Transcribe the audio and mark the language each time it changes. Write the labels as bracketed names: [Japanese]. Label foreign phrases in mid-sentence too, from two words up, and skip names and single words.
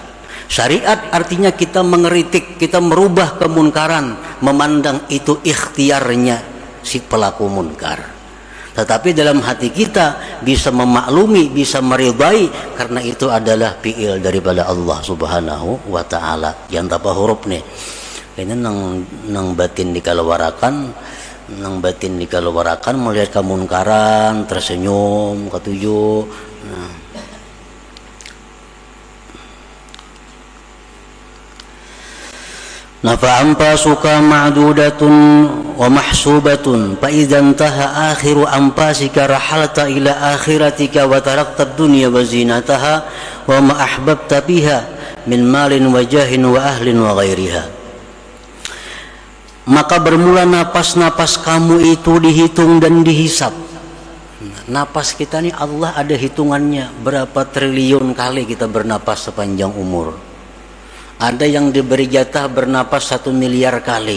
[Indonesian] Syariat artinya kita mengeritik, kita merubah kemunkaran, memandang itu ikhtiarnya si pelaku munkar. Tetapi dalam hati kita bisa memaklumi, bisa meridai, karena itu adalah fi'il daripada Allah [Arabic] Subhanahu wa taala. [Indonesian] Yang tapa huruf nih. [Banjar] Kayaknya nang batin dikalawarakan, melihat kemunkaran, tersenyum, ketujuh. [Indonesian] Nah. [Arabic] فأنفاسك معدودة ومحسوبة فإذا انتهى آخر أنفاسك رحلت إلى آخرتك وتركت الدنيا وزينتها وما أحببت بها من مال وجاه وأهل وغيرها. [Indonesian] Maka bermula napas-napas kamu itu dihitung dan dihisap. Napas kita ni Allah ada hitungannya, berapa triliun kali kita bernapas sepanjang umur. Ada yang diberi jatah bernapas 1 miliar kali.